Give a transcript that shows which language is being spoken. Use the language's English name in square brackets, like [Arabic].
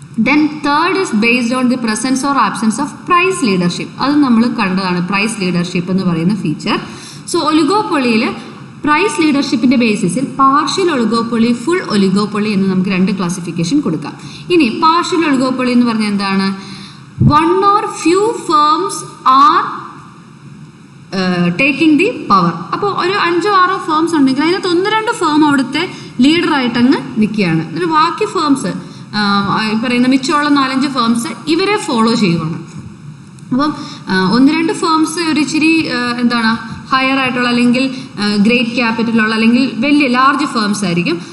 [English] Then third is based on the presence or absence of price leadership. [Malayalam] അത് നമ്മൾ കണ്ടതാണ്, price leadership എന്ന് പറയുന്ന feature. So ഒലിഗോപ്പൊളിയിൽ price ലീഡർഷിപ്പിൻ്റെ ബേസിസിൽ partial oligopoly, full oligopoly എന്ന് നമുക്ക് 2 ക്ലാസിഫിക്കേഷൻ കൊടുക്കാം. ഇനി പാർഷ്യൽ ഒലിഗോപ്പൊളി എന്ന് പറഞ്ഞാൽ എന്താണ്? [English] 1 or few firms are taking the power. [Malayalam] അപ്പോൾ ഒരു 5-6 ഫേംസ് ഉണ്ടെങ്കിൽ അതിനകത്ത് 1-2 ഫേം അവിടുത്തെ ലീഡറായിട്ടങ്ങ് നിൽക്കുകയാണ്. എന്നിട്ട് ബാക്കി ഫേംസ് പറയുന്ന മിച്ചമുള്ള 4-5 ഫേംസ് ഇവരെ ഫോളോ ചെയ്യുവാണ്. അപ്പം 1-2 ഫേംസ് ഒരു ഇച്ചിരി എന്താണ് ഹയർ ആയിട്ടുള്ള അല്ലെങ്കിൽ ഗ്രേറ്റ് ക്യാപിറ്റലുള്ള അല്ലെങ്കിൽ വലിയ ലാർജ് ഫേംസ് ആയിരിക്കും.